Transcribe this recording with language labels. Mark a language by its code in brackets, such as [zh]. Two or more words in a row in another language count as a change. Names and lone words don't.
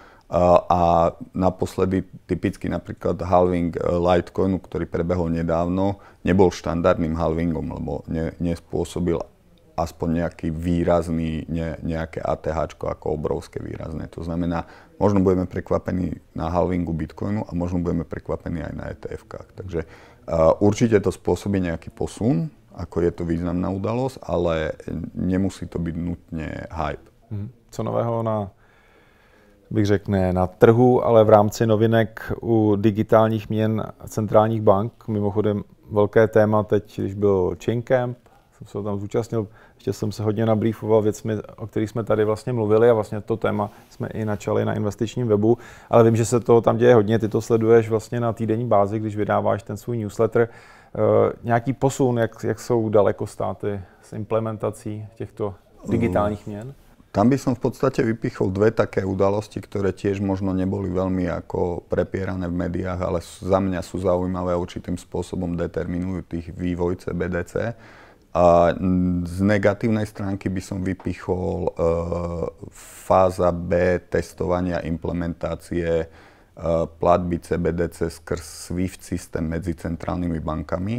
[sk] A naposledy typicky napríklad halving Litecoinu, ktorý prebehol nedávno, nebol štandardným halvingom, lebo nespôsobil aspoň nejaký výrazný, nejaké ATH ako obrovské výrazné. To znamená, možno budeme prekvapení na halvingu Bitcoinu a možno budeme prekvapení aj na ETF-kách. Takže určite to spôsobí nejaký posun, ako je to významná udalosť, ale nemusí to byť nutne hype. [cs] Co nového bych řekl, ne na trhu, ale v rámci novinek u digitálních měn centrálních bank. Mimochodem velké téma teď, když byl Chaincamp, jsem se ho tam zúčastnil, ještě jsem se hodně nabriefoval věcmi, o kterých jsme tady vlastně mluvili a vlastně to téma jsme i načali na investičním webu, ale vím, že se toho tam děje hodně, ty to sleduješ vlastně na týdenní bázi, když vydáváš ten svůj newsletter. Nějaký posun, jak jsou daleko státy s implementací těchto digitálních měn? [sk] Tam by som v podstate vypichol dve také udalosti, ktoré tiež možno neboli veľmi ako prepierané v médiách, ale za mňa sú zaujímavé a určitým spôsobom determinujú tých vývoj CBDC. A z negatívnej stránky by som vypichol fáza B testovania implementácie platby CBDC skrz SWIFT systém medzi centrálnymi bankami.